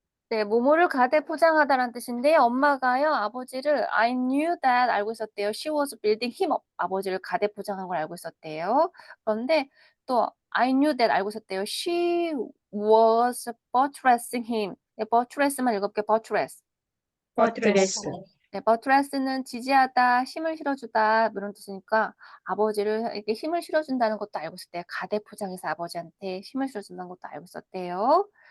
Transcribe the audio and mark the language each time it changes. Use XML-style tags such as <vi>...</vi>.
<ko>네, 뭐뭐를 가대 포장하다라는 뜻인데요. 엄마가요, 아버지를</ko> <en>I knew that</en> <ko>알고 있었대요.</ko> <en>She was building him up.</en> <ko>아버지를 가대 포장한 걸 알고 있었대요. 그런데 또</ko> <en>I knew that</en> <ko>알고 있었대요.</ko> <en>She was buttressing him.</en> <ko>네, buttress만 읽어볼게요.</ko> <en>buttress.</en> <ko>버트레스. 네, buttress는 지지하다, 힘을 실어주다 이런 뜻이니까 아버지를 이렇게 힘을 실어준다는 것도 알고 있었대요. 가대 포장해서 아버지한테 힘을 실어준다는 것도 알고 있었대요.</ko>